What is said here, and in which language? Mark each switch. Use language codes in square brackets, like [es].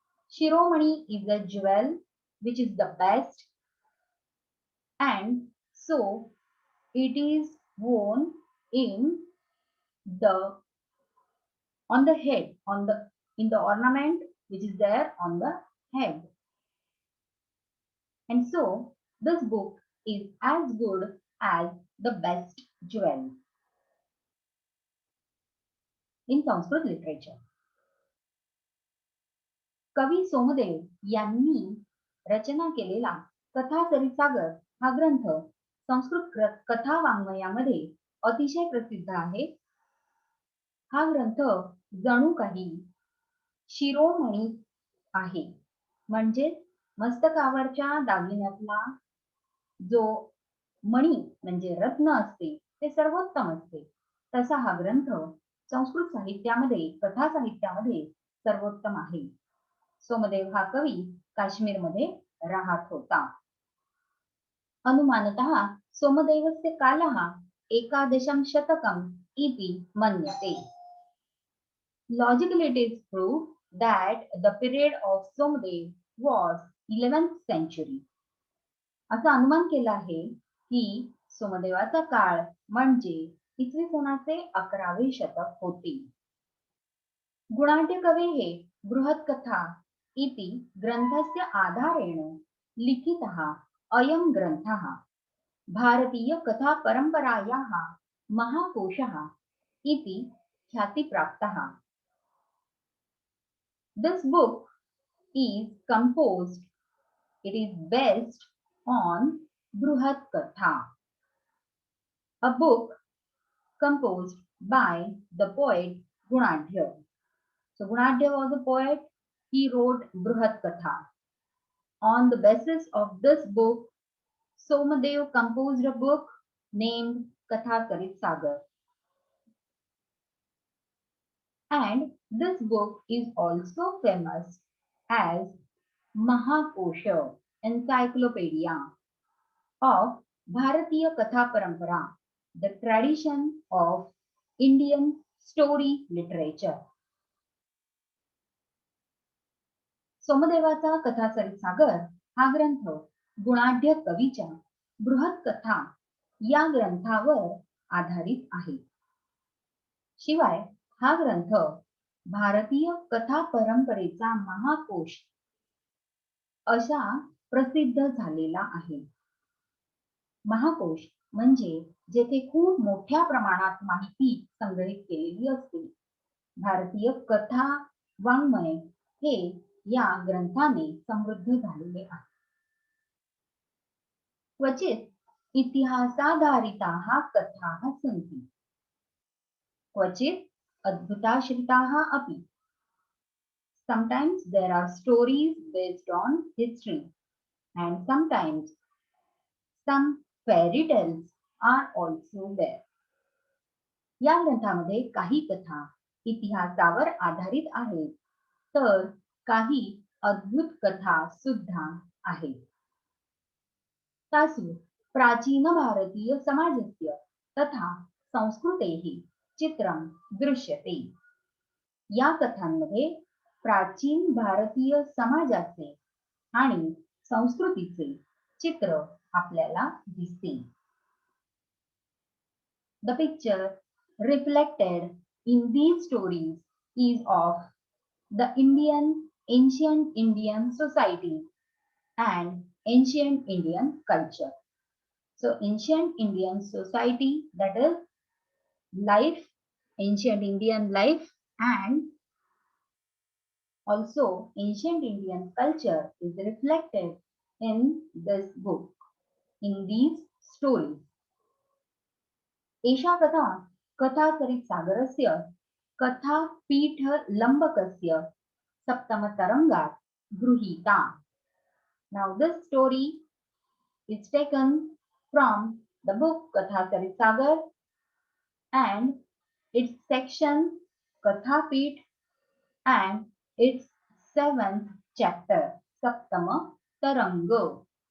[en] Shiromani is a jewel which is the best, and so it is worn in the on the head, on the in the ornament which is there on the head. And so this book is as good as the best jewel in Sanskrit literature. [mr] कवी सोमदेव यांनी रचना केलेला कथा सरित्सागर हा ग्रंथ संस्कृत कथा वाङ्मयामध्ये अतिशय प्रसिद्ध आहे. हा ग्रंथ जणू काही शिरोमणी आहे, म्हणजे मस्तकावरच्या दागिन्यातला जो मणी म्हणजे रत्न असते ते सर्वोत्तम असते, तसा हा ग्रंथ संस्कृत साहित्यामध्ये कथा साहित्यामध्ये सर्वोत्तम आहे. सोमदेव हा कवी काश्मीरमध्ये राहत होता. [sa] अनुमानतः सोमदेवस्य कालः एकादशं शतकम् इति मन्यते. [en] Logically, it is proved that the period of Somadev was 11th century. [mr] असं अनुमान केलं आहे की सोमदेवाचा काळ म्हणजे इसवी सनाचे 11वे शतक होते. [sa] गुणाढ्य कवेः बृहत्कथा इति ग्रन्थस्य आधारेण लिखितः अयं ग्रन्थः भारतीय कथा परम्परायाः महाकोशः इति ख्यातिप्राप्तः. [en] This book is composed, it is based on Bruhat Katha, a book composed by the poet Gunadhya. So Gunadhya was a poet, he wrote Bruhat Katha. On the basis of this book, Somadev composed a book named Katha Sarit Sagar. And this book is also famous as Mahakosha, Encyclopedia of Bharatiya Katha Parampara, the tradition of Indian story literature. [mr] सोमदेवाचा कथा सरित्सागर हा ग्रंथ गुणाढ्य कवीच्या बृहत कथा या ग्रंथावर आधारित आहे. शिवाय हा ग्रंथ भारतीय कथा परंपरेचा महाकोश अशा प्रसिद्ध झालेला आहे. महाकोश म्हणजे जेथे खूप मोठ्या प्रमाणात माहिती संग्रहित केलेली असते. भारतीय कथा वाङ्मय हे या ग्रंथाने समृद्ध झालेले आहे. [sa] क्वचित इतिहासाधारिताः कथाः सन्ति, क्वचित अद्भुताश्रिताः अपि. [en] Sometimes there are stories based on history and sometimes some fairy tales are also there. [mr] या ग्रंथामध्ये काही कथा इतिहासावर आधारित आहेत, तर काही अद्भुत कथा सुद्धा आहेत. [sa] तासु प्राचीन भारतीय समाजस्य तथा संस्कृतेः चित्रं दृश्यते. [mr] या कथांमध्ये प्राचीन भारतीय समाजाचे आणि संस्कृतीचे चित्र आपल्याला दिसते. [en] The picture reflected in these stories is of the Indian ancient Indian society and ancient Indian culture. So ancient Indian society, that is life, ancient Indian life, and also ancient Indian culture is reflected in this book, in these stories. [sa] एषा कथा कथासरित्सागरस्य कथापीठलम्बकस्य सप्तमतरङ्गात् गृहीता. [en] Now this story is taken from the book Katha Sarit Sagar and its section Kathapeeth and its 7th chapter Saptama Taranga.